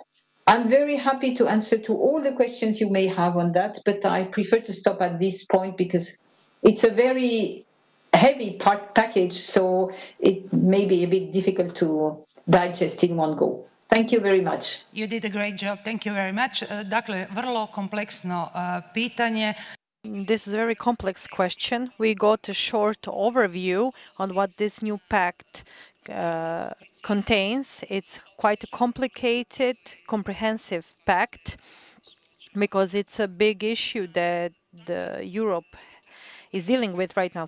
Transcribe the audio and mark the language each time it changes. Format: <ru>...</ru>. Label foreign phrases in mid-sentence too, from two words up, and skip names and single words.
<en>I'm very happy to answer to all the questions you may have on that, but I prefer to stop at this point because it's a very heavy package, so it may be a bit difficult to digest in one go. Thank you very much. You did a great job. Thank you very much.</en> <hr>Dakle, vrlo kompleksno pitanje.</hr> <en>This is a very complex question. We got a short overview on what this new pact contains. It's quite a complicated, comprehensive pact, because it's a big issue that Europe is dealing with right now.</en>